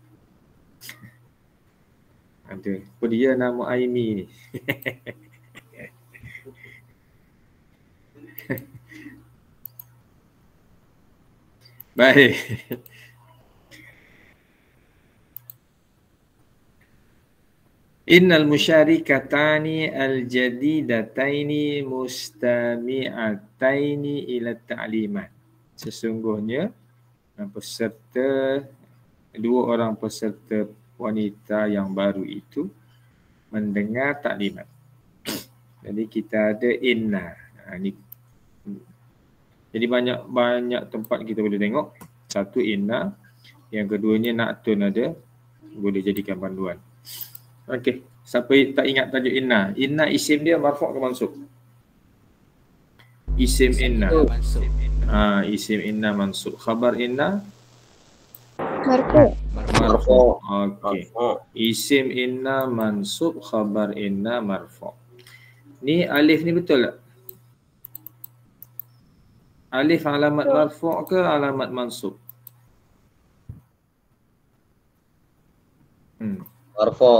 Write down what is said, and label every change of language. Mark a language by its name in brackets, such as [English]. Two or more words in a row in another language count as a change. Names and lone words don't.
[Malay] Ada. Apa dia nama Aimi ni? Baik. [Arabic] إنّ المشاركتين الجديدتين مستمعتين إلى التعليمات. [Malay] Sesungguhnya dua orang peserta wanita yang baru itu mendengar taklimat. Jadi kita ada inna. Jadi banyak tempat kita boleh tengok. Satu inna, yang keduanya na'tun ada, boleh jadikan panduan. Okey, siapa tak ingat tajuk inna? [Arabic] إنّ اسم [Malay] dia marfu' ke mansub? [Arabic] اسم إنّ. اسم إنّ منصوب. خبر إنّ? مرفوع. [Malay] Okey. [Arabic] اسم إنّ منصوب، خبر إنّ مرفوع'. [Malay] Ni alif ni betul tak? Alif alamat marfu' ke alamat mansub? Marfu'.